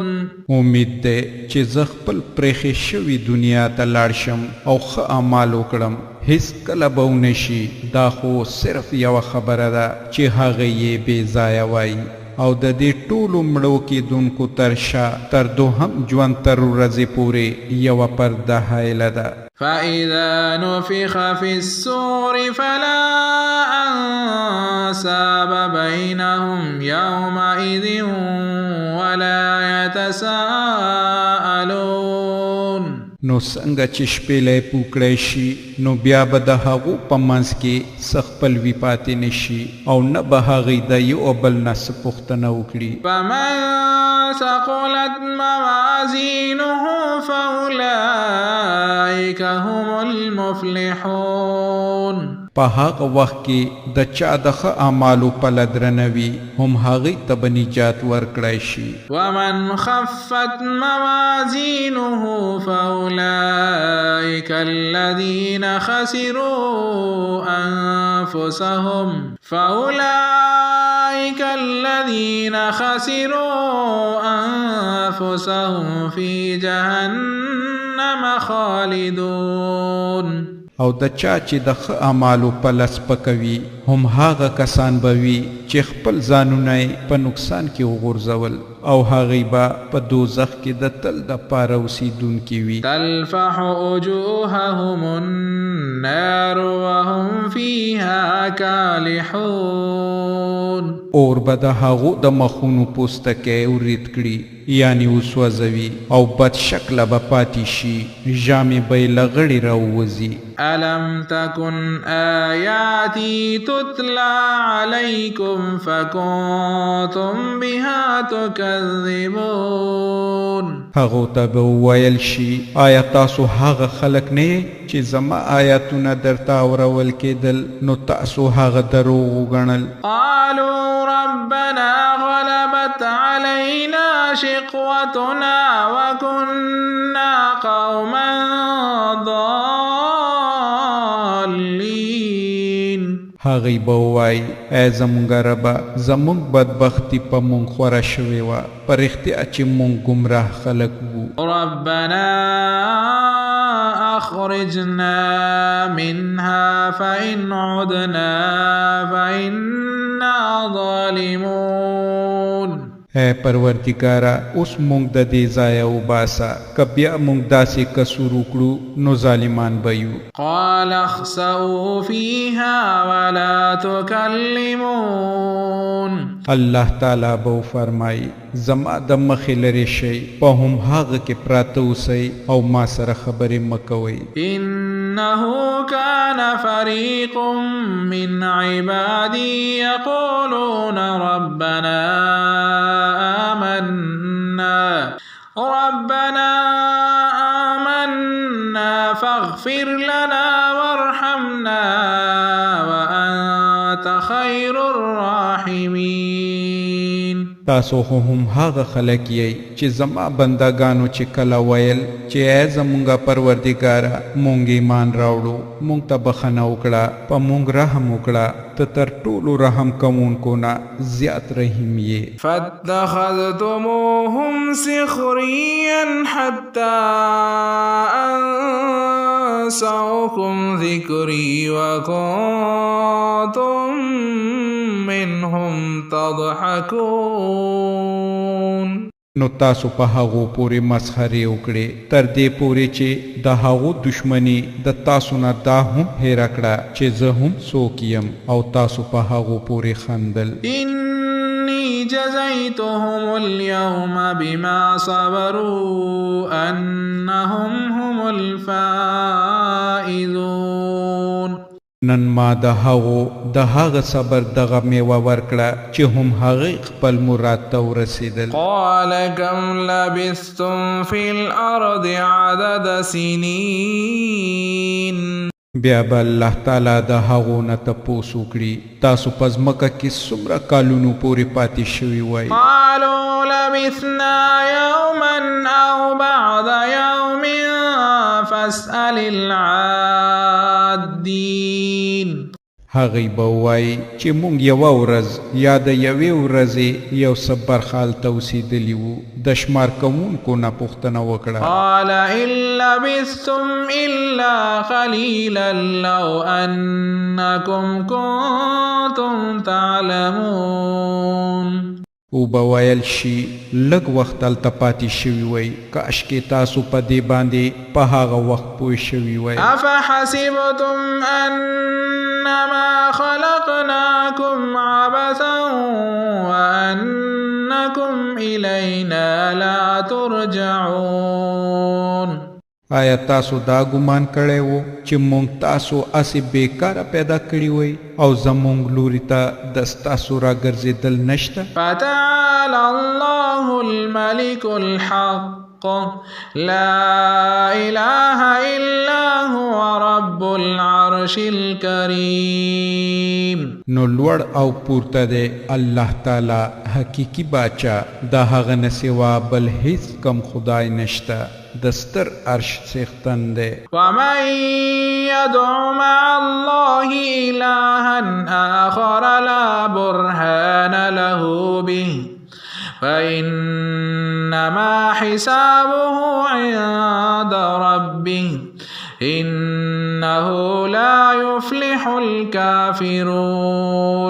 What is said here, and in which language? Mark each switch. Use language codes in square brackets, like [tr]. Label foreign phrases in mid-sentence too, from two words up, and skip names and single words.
[ps] امید دی چې زه خپل پرېښې شوي دنیا ته لاړ شم او ښه اعمال وکړم هیڅ کله به ونشي دا خو صرف یوه خبره ده چې هغه یې بې ځایه وایي او د دې ټولو مړو کېدونکو تر شا تر دوهم ژوند تر ورځې پورې یوه پرده حایله ده [ar] فإذا نفخ في الصور فلا أنساب بينهم يومئذ ولا يتساءلون [ps] نو څنګه چې شپېلی پوکړی شي نو بیا به د هغو په منځ کې څه خپلوي پاتې نه شي او نه به هغوی د یو بل نه څه پوښتنه وکړي [ar] فمن ثقلت موازینه فأولئک هم المفلحون [ps] په هغه وخت کې د چا د ښه اعمالو پله درنه وي هم هغوی ته به نجات ورکړی شي [ar] ومن خفت موازینه فأولئک الذین خسروا أنفسهم في جهنم خالدون [ps] او د چا چې د ښه اعمالو پله سپکوي هم هغه کسان به وي چې خپل ځانونه یې په نقصان کې وغورځول او هغوی به په دوزخ کې د تل دپاره اوسېدونکي وي [ar] تلفح وجوههم النار وهم فيها كالحون [ps] اور به د هغو د مخونو پوستکی ورید کړي یعنی وسوځوي او بد شکله به پاتې شي ژامې به یې له غړې راووځي [ar] ألم تكن آياتي تتلى عليكم فكنتم بها تكذبون [ps] هغو ته به وویل شي آیا تاسو هغه خلک نه یې چې زما آیاتونه درته اورول کېدل نو تاسو هغه دروغ وګڼل [ar] قالوا ربنا غلبت علينا شقوتنا وكنا قوما ضالين [ps] هغوی به ووایي ای زمونږ ربه زمونږ بدبختي په مونږ خوره شوې وه په رښتیا چې مونږ ګمراه خلک وو. [ar] ربنا أخرجنا منها فإن عدنا فإنا ظالمون. [ps] اے پروردگارا اوس مونږ د دې ځایه وباسه که بیا مونږ داسې کسور وکړو نو ظالمان به یو. [ar] قال اخسئوا فيها ولا تكلمون. [ps] الله تعالی به فرمایي زما د مخې لرې شئ په هم هغه کې پراته اوسئ او ما سره خبرې مه کوئ. [ar] إنه كان فريق من عبادي يقولون ربنا آمنا فاغفر لنا وارحمنا وأنت خير الراحمين. [ps] تاسو هم هغه خلک یئ چې زما بندگانو چې کله ویل چې ای زمونږه پروردګاره مونږ ایمان راوړو مونږ ته بخښنه وکړه په مونږ رحم وکړه ته تر ټولو رحم کوونکو نه زیات رحیم یې. [ar] فاتخذتموهم سخريا حتى أنسوكم ذكري وكنتم منهم تضحكون. [ps] نو تاسو په هغو پورې مسخرې وکړې تر دې پورې چې د هغو دشمني د تاسو نه دا هم هېره کړه چې زه هم څوک یم او تاسو په هغو پورې خندل. [ar] إني جزيتهم اليوم بما صبروا أنهم هم الفائزون. [ps] نن ما د هغه صبر دغه میوه ورکړه چې هم هغه خپل مراد ته ورسېدل. [ar] قال كم لبثتم في الأرض عدد سنين. [ps] بیا به الله تعالی د هغو نه تپوس وکړي تاسو په ځمکه کې څومره کالونو پورې پاتې شوي وای. [ar] قالوا لبثنا يوما أو بعض يوم فاسأل العادين. [ps] هغوی به ووایي چې مونږ یوه ورځ یا د یوې ورځې یو څه برخال ته اوسېدلي وو د شمار کوونکو نه پوښتنه وکړه. [ar] قال إن لبثتم إلا قليلا لو أنكم كنتم تعلمون. [ps] او به ویل شي لږ وخت هلته پاتې شوي وی کاشکې تاسو په دې باندې په هغه وخت پوه شوي وی. [ar] أفحسبتم أنما خلقناكم عبثا وأنكم إلينا لا ترجعون. [ps] آیا تاسو دا ګمان کړی وو چې مونږ تاسو اسې بیکاره پیدا کړي وئ او زمونږ لوري ته د ستاسو راګرځېدل نشته؟ [ar] فتعالى الله الملك الحق لا إله إلا هو رب العرش الكريم. [ps] نو لوړ او پورته دی الله تعالی حقیقي باچا د هغه نه سوا بل هیڅ کم خدای نشته دستر عرش څښتن دی. [ar] ومن يدع مع الله إلها آخر لا برهان له به فإنما حسابه عند ربه إنه لا يفلح الكافرون.